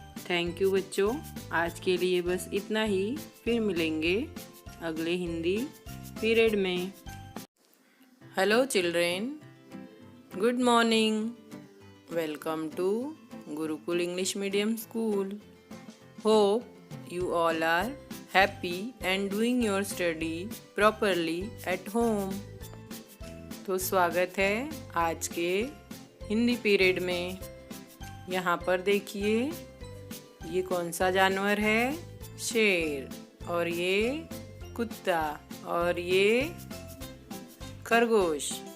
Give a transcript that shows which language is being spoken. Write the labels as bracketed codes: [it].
[hi] Thank you बच्चों, आज के लिए बस इतना ही। फिर मिलेंगे अगले हिंदी पीरियड में। [en] Hello children, good morning. Welcome to Gurukul English medium school. Hope you all are happy and doing your study properly at home. [hi] तो स्वागत है आज के हिंदी पीरियड में। यहाँ पर देखिए ये कौन सा जानवर है, शेर, और ये कुत्ता, और ये खरगोश।